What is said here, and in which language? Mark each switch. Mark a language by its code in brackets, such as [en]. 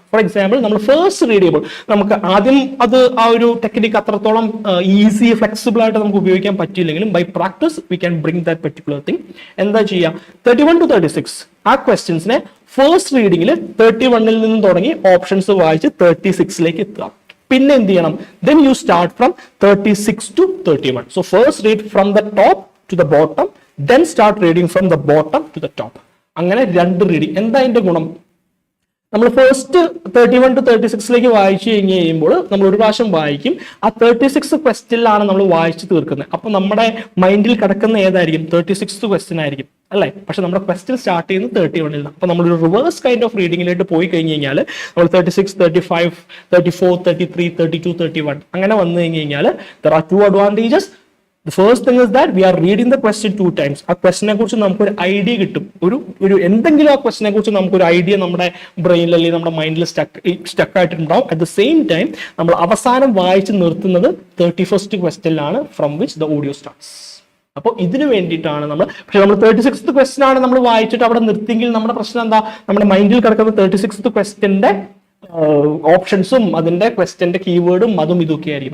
[ml] For example, നമ്മൾ first read ചെയ്യുമ്പോൾ നമുക്ക് ആദ്യം അത് ആ ഒരു ടെക്നിക്ക് അത്രത്തോളം ഈസി ഫ്ലെക്സിബിൾ ആയിട്ട് നമുക്ക് ഉപയോഗിക്കാൻ പറ്റിയില്ലെങ്കിലും [en] By practice we can bring that particular thing. [ml] എന്താ ചെയ്യുക, 31 to 36 ആ ക്വസ്റ്റ്യൻസിനെ ഫസ്റ്റ് റീഡിംഗിൽ 31 നിന്ന് തുടങ്ങി ഓപ്ഷൻസ് വായിച്ച് 36 എത്തുക. പിന്നെ എന്ത് ചെയ്യണം, [en] then you start from 36 to 31. So first read from the top to the bottom, then start reading from the bottom to the top. [ml] അങ്ങനെ 2 റീഡിങ്. എന്താ അതിന്റെ ഗുണം, നമ്മൾ ഫസ്റ്റ് 31 to 36 വായിച്ചു കഴിയുമ്പോൾ നമ്മൾ ഒരു പ്രാവശ്യം വായിക്കും, ആ 36 ക്വസ്റ്റ്യനിലാണ് നമ്മൾ വായിച്ചു തീർക്കുന്നത്. അപ്പൊ നമ്മുടെ മൈൻഡിൽ കിടക്കുന്ന ഏതായിരിക്കും, 36th ക്വസ്റ്റ്യൻ ആയിരിക്കും അല്ലേ. പക്ഷെ നമ്മുടെ ക്വസ്റ്റ്യൻ സ്റ്റാർട്ട് ചെയ്യുന്നത് 31 അപ്പൊ നമ്മളൊരു റിവേഴ്സ് കൈൻഡ് ഓഫ് റീഡിങ്ങിലേക്ക് പോയി കഴിഞ്ഞ് കഴിഞ്ഞാൽ നമ്മൾ 36, 35, 34, 33, 32, 31 അങ്ങനെ വന്നു കഴിഞ്ഞ് കഴിഞ്ഞാൽ [en] there are 2 advantages. The first thing is that we are reading the question 2 times. [ml] ആ ക്വസ്റ്റിനെ കുറിച്ച് നമുക്കൊരു ഐഡിയ കിട്ടും. ഒരു എന്തെങ്കിലും ആ ക്വസ്റ്റിനെ കുറിച്ച് നമുക്കൊരു ഐഡിയ നമ്മുടെ ബ്രെയിനിൽ അല്ലെങ്കിൽ നമ്മുടെ മൈൻഡിൽ സ്റ്റക്ക് ആയിട്ടുണ്ടാവും. അറ്റ് ദ സെയിം ടൈം നമ്മൾ അവസാനം വായിച്ച് നിർത്തുന്നത് 31st ക്വസ്റ്റ്യനിലാണ്, [en] From which the audio starts. [ml] അപ്പോൾ ഇതിന് വേണ്ടിയിട്ടാണ് പക്ഷെ നമ്മൾ 36th ക്വസ്റ്റ്യൻ ആണ് നമ്മൾ വായിച്ചിട്ട് അവിടെ നിർത്തിയെങ്കിൽ നമ്മുടെ പ്രശ്നം എന്താ, നമ്മുടെ മൈൻഡിൽ കിടക്കുന്ന 36th ക്വസ്റ്റ്യന്റെ ഓപ്ഷൻസും അതിന്റെ ക്വസ്റ്റ്യന്റെ കീവേഡും അതും ഇതൊക്കെ ആയിരിക്കും.